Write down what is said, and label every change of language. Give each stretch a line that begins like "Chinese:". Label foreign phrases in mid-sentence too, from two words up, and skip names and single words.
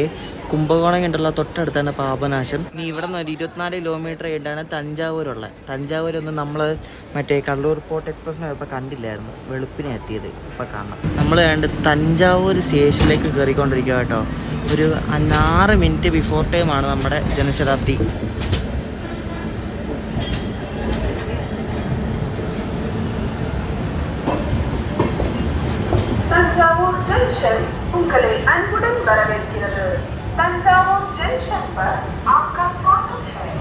Malayalam: കുംഭകോണം കണ്ടുള്ള തൊട്ടടുത്താണ് പാപനാശം. ഇനി ഇവിടെ നിന്ന് ഒരു 24 കിലോമീറ്റർ ആയിട്ടാണ് തഞ്ചാവൂരുള്ളത്. തഞ്ചാവൂരൊന്നും നമ്മൾ മറ്റേ കള്ളൂർ പോർട്ട് എക്സ്പ്രസ്സിന് ഇപ്പോൾ കണ്ടില്ലായിരുന്നു, വെളുപ്പിനെ എത്തിയത്. ഇപ്പോൾ കാണാം. നമ്മൾ കണ്ട് തഞ്ചാവൂർ സ്റ്റേഷനിലേക്ക് കയറിക്കൊണ്ടിരിക്കുക കേട്ടോ. ഒരു 6 മിനിറ്റ് ബിഫോർ ടൈമാണ് നമ്മുടെ ജനശതാബ്ദി.
Tamil: தஞ்சாவூர் ஜங்ஷன் உங்களை அன்புடன் வரவேற்கிறது.
Hindi: தஞ்சாவூர் ஜங்ஷன் पर आपका स्वागत है.